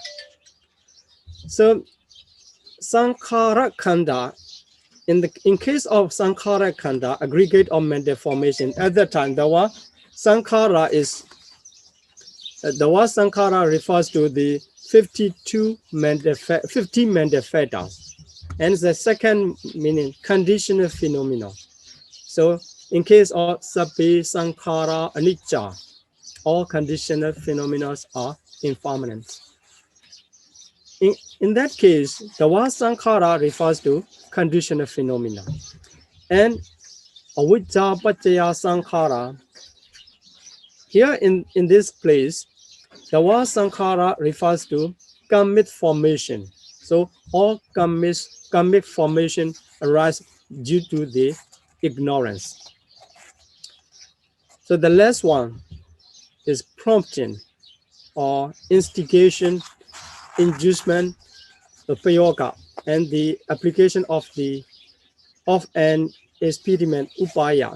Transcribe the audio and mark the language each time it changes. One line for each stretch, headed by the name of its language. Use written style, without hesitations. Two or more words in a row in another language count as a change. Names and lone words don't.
Pali: So Sankhara Khanda,
English: in case of
Pali: Sankhara Khanda,
English: aggregate of mental formation, at that time the word Sankhara refers to the 50 manifestos. And the second meaning, conditional phenomena. So in case of
Pali: sabbe sankhara anicca,
English: all conditional phenomena are impermanent. In that case, the word sankhara refers to conditional phenomena.
Pali: And avijja paccaya sankhara,
English: here in this place, the word sankhara refers to karmic formation. So all karmic formation arise due to the ignorance. So the last one is prompting or instigation, inducement, the prayoga, and the application of an experiment upaya.